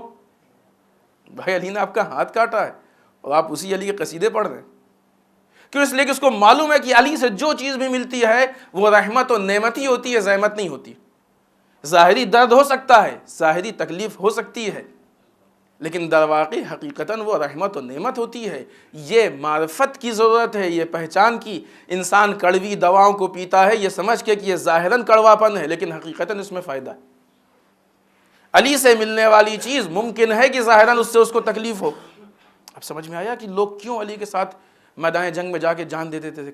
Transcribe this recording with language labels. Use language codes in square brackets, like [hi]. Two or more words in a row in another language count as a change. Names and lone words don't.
[ur] بھائی علی نے آپ کا ہاتھ کاٹا ہے اور آپ اسی علی کے قصیدے پڑھ رہے ہیں۔ کیوں؟ اس لیے کہ اس کو معلوم ہے کہ علی سے جو چیز بھی ملتی ہے وہ رحمت و نعمت ہی ہوتی ہے، زحمت نہیں ہوتی۔ ظاہری درد ہو سکتا ہے، ظاہری تکلیف ہو سکتی ہے، لیکن در واقع حقیقتاً وہ رحمت و نعمت ہوتی ہے۔ یہ معرفت کی ضرورت ہے، یہ پہچان کی۔ انسان کڑوی دواؤں کو پیتا ہے یہ سمجھ کے کہ یہ ظاہراً کڑوا پن ہے لیکن حقیقتاً اس میں فائدہ ہے۔ علی سے ملنے والی چیز ممکن ہے کہ ظاہراً اس سے اس کو تکلیف ہو۔ اب سمجھ میں آیا کہ لوگ کیوں علی کے ساتھ میدان جنگ میں جا کے جان دے دیتے تھے؟